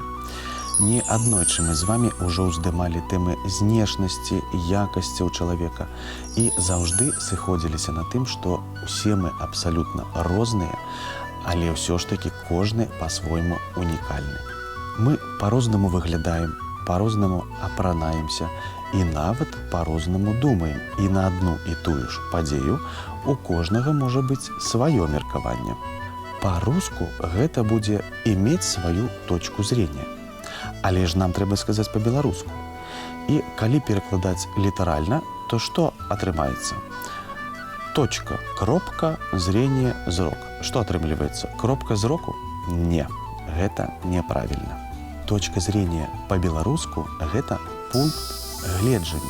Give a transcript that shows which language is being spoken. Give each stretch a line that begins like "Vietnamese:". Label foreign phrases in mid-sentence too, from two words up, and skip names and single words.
Belarusian: Не аднойчы мы з вами ўжо ўздымалі тэмы знешнасці, якасцяў чалавека і заўжды сыходзіліся на тым, што ўсе мы абсалютна розныя, але ўсё ж такі кожны па-свойму унікальны. Мы па-рознаму выглядаем, па-рознаму апранаемся і нават па-рознаму думаем. І на адну і тую ж падзею у кожнага можа быць сваё меркаванне. Па-руску гэта будзе
Russian: «иметь свою точку зрения».
Belarusian: Але ж нам трэба сказаць па-беларуску. І калі перакладаць літаральна, то што атрымаецца? Точка, кропка, зрение, зрок. Што атрымліваецца? Кропка зроку? Не, гэта неправільна.
Russian: Точка зрения
Belarusian: па-беларуску – гэта пункт гледжання.